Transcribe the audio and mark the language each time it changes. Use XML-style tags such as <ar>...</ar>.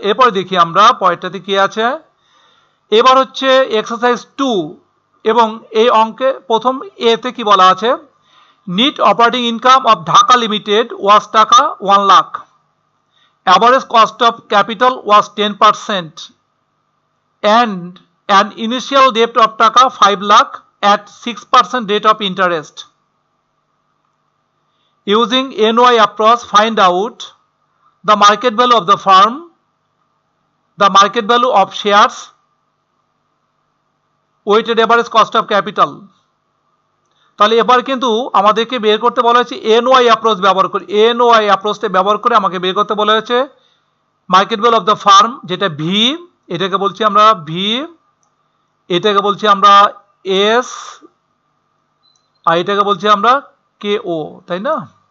<bn>এরপরে দেখি আমরা পয়েন্টটাতে কি আছে। এবার হচ্ছে এক্সারসাইজ 2 এবং এই অঙ্কে প্রথম এতে কি বলা আছে,</bn> <en>Net operating income of Dhaka limited was taka 1 lakh, average cost of capital was 10% and an initial debt of taka 5 lakh at 6% rate of interest. Using NOI approach, find out the market value of the firm, the market value of shares, weighted average cost of capital.</en> <bn>তাহলে এবার কিন্তু আমাদেরকে বের করতে বলা হয়েছে NOI approach ব্যবহার করে, NOI অ্যাপ্রোচটা ব্যবহার করে আমাকে বের করতে বলা হয়েছে</bn> <en>market value of the firm,</en> <bn>যেটা ভি, এটাকে বলছি আমরা ভি, এটাকে বলছি আমরা এস, আর এটাকে বলছি আমরা কে ও, তাই না?</bn>